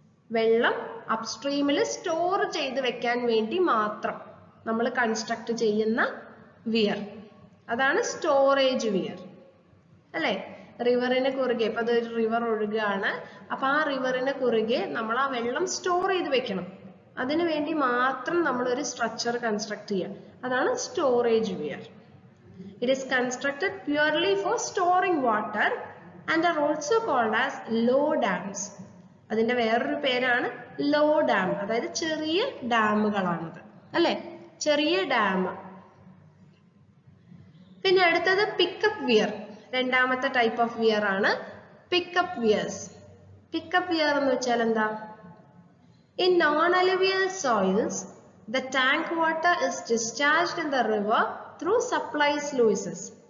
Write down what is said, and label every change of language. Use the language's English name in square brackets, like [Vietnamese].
[Malayalam] വെള്ളം അപ്സ്ട്രീമിൽ സ്റ്റോർ ചെയ്ത് വെക്കാൻ വേണ്ടി മാത്രം നമ്മൾ കൺസ്ട്രക്ട് ചെയ്യുന്ന വിയർ, അതാണ് സ്റ്റോറേജ് വിയർ അല്ലെ? റിവറിന് കുറുകെ, ഇപ്പൊ അതൊരു റിവർ ഒഴുകുകയാണ്, അപ്പൊ ആ റിവറിന് കുറുകെ നമ്മൾ ആ വെള്ളം സ്റ്റോർ ചെയ്ത് വെക്കണം. അതിനു വേണ്ടി മാത്രം നമ്മൾ ഒരു സ്ട്രക്ചർ കൺസ്ട്രക്ട് ചെയ്യാം. അതാണ് storage wear. [English] It is constructed purely for storing water and are also called as low dams. [Malayalam] അതിന്റെ വേറൊരു പേരാണ് ലോ ഡാം. അതായത് ചെറിയ ഡാമുകളാണത് അല്ലെ? ചെറിയ ഡാം. പിന്നെ അടുത്തത് പിക്കപ്പ് വിയർ. രണ്ടാമത്തെ ടൈപ്പ് ഓഫ് വിയർ ആണ് പിക്കപ്പ് വിയേഴ്സ്. പിക്കപ്പ് വിയർ എന്ന് വെച്ചാൽ എന്താ? [English] In non-alluvial soils, the tank water is discharged in the river through supply sluices.